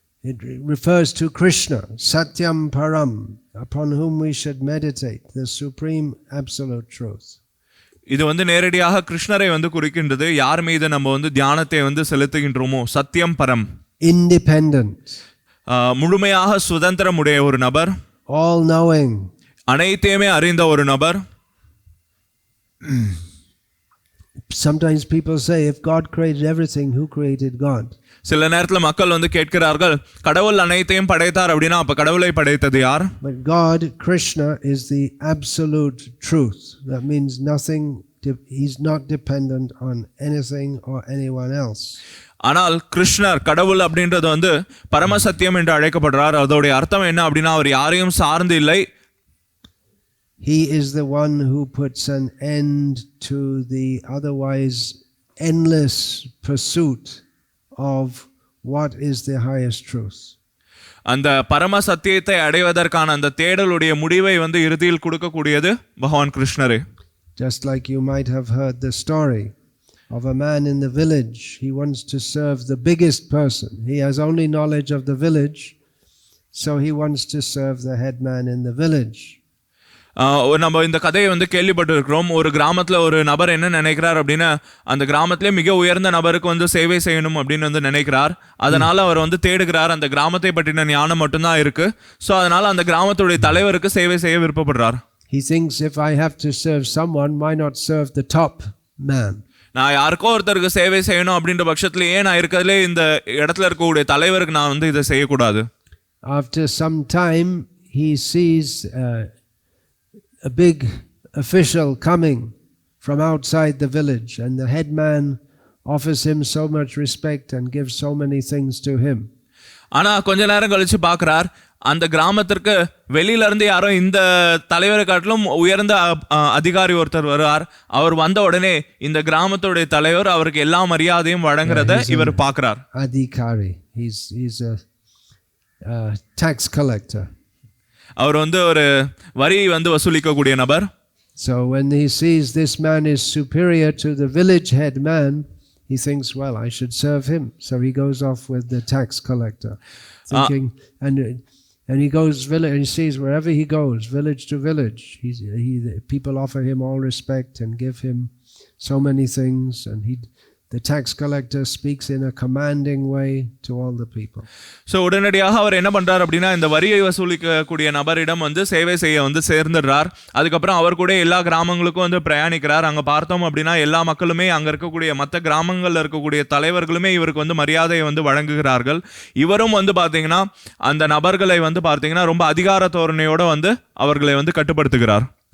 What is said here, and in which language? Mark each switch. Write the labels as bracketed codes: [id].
[en] It refers to Krishna, Satyam Param, upon whom we should meditate, the supreme absolute truth. [ta] இது வந்து நேரடியாக கிருஷ்ணரை வந்து குறிக்கின்றது. யார் மீது நம்ம வந்து தியானத்தை வந்து செலுத்துகின்றோமோ, சத்தியம் பரம், [en] independent, [ta] முழுமையாக சுதந்திரமுடைய ஒரு நபர், [en] all knowing, [ta] அனைத்தையுமே அறிந்த ஒரு நபர். [en] Sometimes people say, if God created everything, who created God? [ta] சில நேரத்துல மக்கள் வந்து கேட்கிறார்கள், கடவுள் அனைத்தையும் படைத்தார் அப்படின்னா அப்ப கடவுளை படைத்தது யார்? [en] But God, Krishna, is the absolute truth. That means nothing, he's not dependent on anything or anyone else. [ta] ஆனால் கிருஷ்ணர் கடவுள் அப்படின்றது வந்து பரம சத்தியம் என்று அழைக்கப்படுறார். அதோடைய அர்த்தம் என்ன அப்படின்னா அவர் யாரையும் சார்ந்து இல்லை. [en] He is the one who puts an end to the otherwise endless pursuit of what is the highest truth. [ta] அந்த பரம சத்தியத்தை அடைவதற்கான அந்த தேடலுடைய முடிவை வந்து இறுதியில் கொடுக்கக்கூடியது பகவான் கிருஷ்ணரே. [en] Just like you might have heard the story of a man in the village. He wants to serve the biggest person. He has only knowledge of the village, so he wants to serve the head man in the village. [ta] நம்ம இந்த கதையை வந்து கேள்விப்பட்டு இருக்கிறோம். ஒரு கிராமத்துல ஒரு நபர் என்ன நினைக்கிறார் அப்படின்னா, அந்த கிராமத்திலே மிக உயர்ந்த நபருக்கு வந்து சேவை செய்யணும் அப்படின்னு வந்து நினைக்கிறார். அதனால அவர் வந்து தேடுகிறார். அந்த கிராமத்தை பற்றின ஞானம் மட்டும்தான் இருக்கு. ஸோ அதனால அந்த கிராமத்துடைய தலைவருக்கு சேவை செய்ய விருப்பப்படுறார். [en] He thinks, if I have to serve someone, why not serve the top man? [ta] நான் யாருக்கோ ஒருத்தருக்கு சேவை செய்யணும் அப்படின்ற பட்சத்துல ஏன் நான் இருக்கிறதுலே இந்த இடத்துல இருக்கக்கூடிய தலைவருக்கு நான் வந்து இதை செய்யக்கூடாது. [en] After some time he sees a big official coming from outside the village, and the headman offers him so much respect and gives so many things to him. [ta] ஆனா கொஞ்ச நேரம் கழிச்சு பார்க்கிறார், அந்த கிராமத்திற்கு வெளியில இருந்து யாரோ இந்த தலைவரை காட்டிலும் உயர்ந்த அதிகாரி ஒருத்தர் வருவார். அவர் வந்த உடனே இந்த கிராமத்துடைய தலைவர் அவருக்கு எல்லா மரியாதையும் வழங்குறத இவர் பார்க்கிறார். [en] Adhikari, he's a tax collector. [ta] அவர் வந்து ஒரு வரி வந்து வசூலிக்கக்கூடிய நபர். [en] So when he sees this man is superior to the village head man, he thinks, well, I should serve him. So he goes off with the tax collector, thinking, and he goes village, and he sees wherever he goes, village to village, people offer him all respect and give him so many things, and the tax collector speaks in a commanding way to all the people. [ta] So உடனடியாக அவர் என்ன பண்றார் அப்படின்னா, இந்த வரியை வசூலிக்கக்கூடிய நபரிடம் வந்து சேவை செய்ய வந்து சேர்ந்துடுறார். அதுக்கப்புறம் அவர் கூட எல்லா கிராமங்களுக்கும் வந்து பிரயாணிக்கிறார். அங்க பார்த்தோம் அப்படின்னா எல்லா மக்களுமே, அங்க இருக்கக்கூடிய மற்ற கிராமங்கள்ல இருக்கக்கூடிய தலைவர்களுமே இவருக்கு வந்து மரியாதையை வந்து வழங்குகிறார்கள். இவரும் வந்து பார்த்தீங்கன்னா அந்த நபர்களை வந்து பார்த்தீங்கன்னா ரொம்ப அதிகார தோரணையோட வந்து அவர்களை வந்து கட்டுப்படுத்துகிறார்.